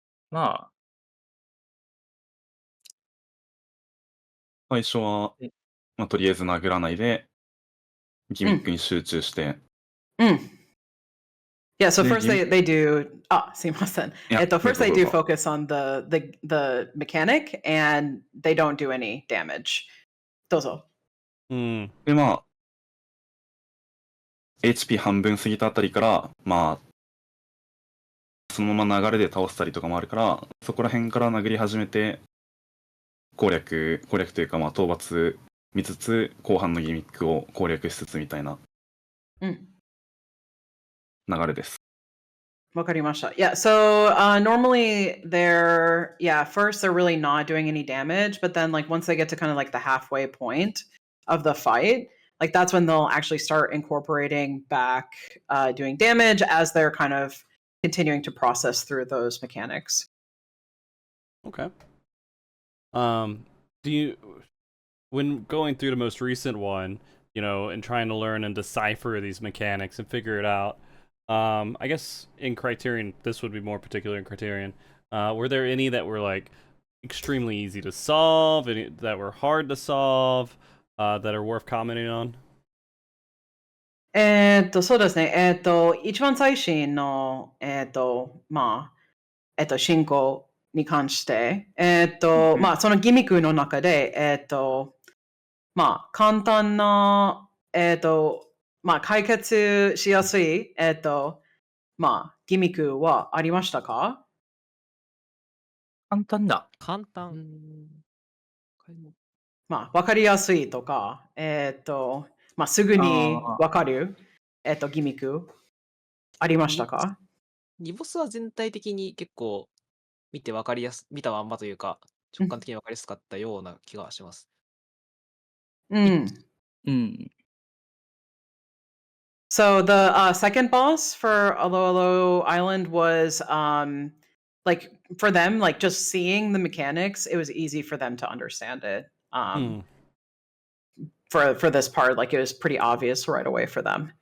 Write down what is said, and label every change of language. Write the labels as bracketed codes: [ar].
[ja] まあ、最初は、まあ、とりあえず殴らないで、ギミックに集中して。 [en] Yeah, so first they do, [ja] すいません。 [en] first they do focus on the mechanic and they don't do any damage. [ja] どうぞ。で、まあ、HP 半分過ぎたあたりから、まあ、そのまま流れで倒したりとかもあるから、そこら辺から殴り始めて、攻略というか、まあ、討伐見つつ、後半のギミックを攻略しつつみたいな流れです。わかりました。 [en] Yeah, so normally first they're really not doing any damage, but then like once they get to kind of like the halfway point of the fight, like that's when they'll actually start incorporating back doing damage as they're kind of continuing to process through those mechanics. Okay. Do you, when going through the most recent one, you know, and trying to learn and decipher these mechanics and figure it out, I guess in Criterion, this would be more particular in Criterion, were there any that were like extremely easy to solve, any that were hard to solve, that are worth commenting on? [ja] そうですね。一番最新の、まあ、進行に関して、まあ、そのギミックの中で、まあ、簡単な、まあ、解決しやすい、まあ、ギミックはありましたか？簡単だ。簡単。まあ、わかりやすいとか、まあ、すぐにわかる、ギミックありましたか？リボスは全体的に結構見たまんまというか、直感的にわかりやすかったような気がします。うん。 [en] So the second boss for Alo Alo Island was like for them, like just seeing the mechanics, it was easy for them to understand it. For this part, like it was pretty obvious right away for them.